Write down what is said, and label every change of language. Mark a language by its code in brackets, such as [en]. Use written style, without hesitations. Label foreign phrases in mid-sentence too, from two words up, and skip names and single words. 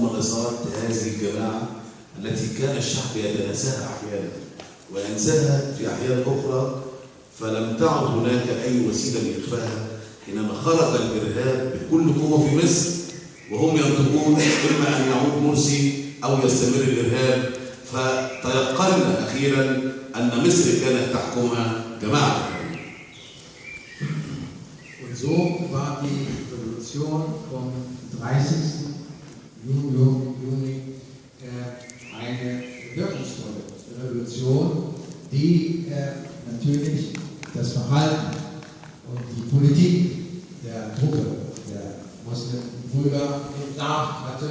[ar] ممارسات هذه الجماعة التي كان الشعب يتناساها أحيانا وينساها في أحيان أخرى، فلم تعد هناك أي وسيلة لإخفائها حينما خرج الإرهاب بكل قوة في مصر وهم ينطقون إما أن يعود مرسي أو يستمر الإرهاب، فتيقنا أخيرا أن مصر كانت تحكمها جماعة. [de] Und so war die Revolution vom 30. Juni eine wirkungsvolle Revolution, die natürlich das Verhalten und die Politik der Truppe der Muslimbrüder entlarvt hatte.